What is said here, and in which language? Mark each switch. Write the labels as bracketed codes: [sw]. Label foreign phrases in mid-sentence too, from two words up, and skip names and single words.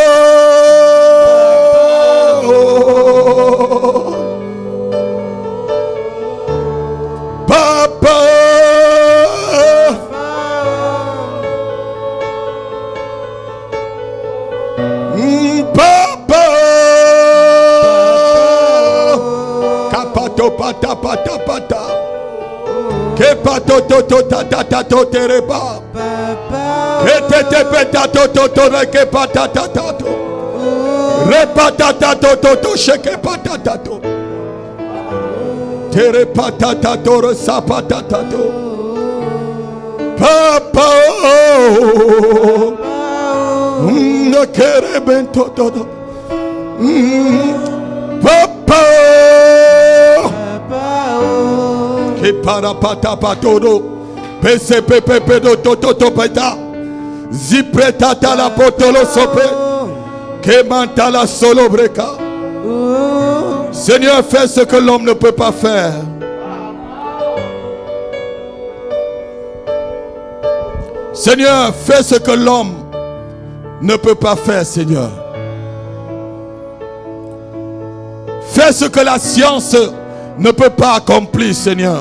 [fr] Papa. Papa. Kapato pata pata pata. Kepato toto tata tato tereba. Ketete petato toto reke patata tato. Repatata toto sheke patatato. Tere patatato resapatatato. Papa. Ne kere bento todo. Papa. Keparapata patodo. PCPP do totopeta. Zipretata la potolo sope. Kemantala solo breka. Seigneur, fais ce que l'homme ne peut pas faire. Seigneur, fais ce que l'homme ne peut pas faire, Seigneur. Fais ce que la science ne peut pas accomplir, Seigneur.